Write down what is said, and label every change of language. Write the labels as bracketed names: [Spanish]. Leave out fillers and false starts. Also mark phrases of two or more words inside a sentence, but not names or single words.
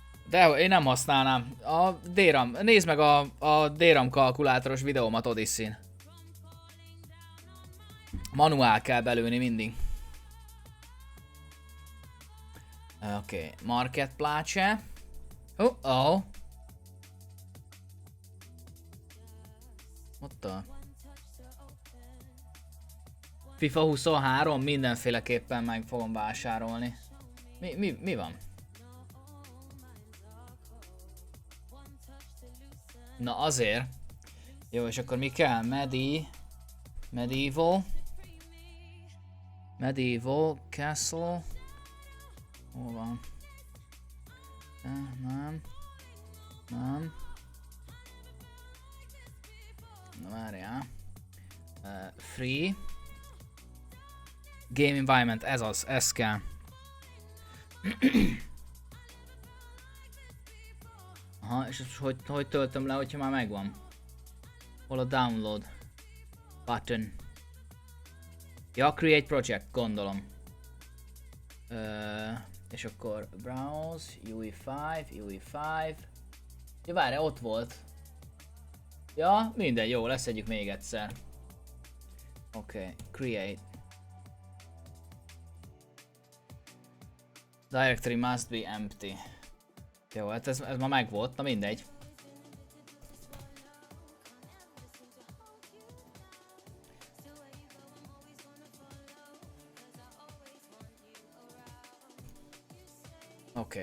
[Hungarian] De én nem használnám. A DRAM. Nézd meg a DRAM kalkulátoros videómat Odyssey-n. Manuál kell belőni mindig. Oké, Marketplace. [English] Oh. What the? [Hungarian] FIFA 23 mindenféleképpen meg fogom vásárolni. Mi van? Na azért. Jó, és akkor mi kell? Medieval Castle. Hol van? Nem. Na várjál. [English] Free. Game Environment, [Hungarian] ez kell. Aha, és hogy töltöm le, hogyha már megvan? Hol a [English] download button? Ja, create project, [Hungarian] gondolom. És akkor browse, UE5. Ja, várj, ott volt. Ja, minden jó, leszedjük még egyszer. Oké, create. [English] Directory must be empty. [Hungarian] Jó, hát ez már megvolt, na mindegy. Oké.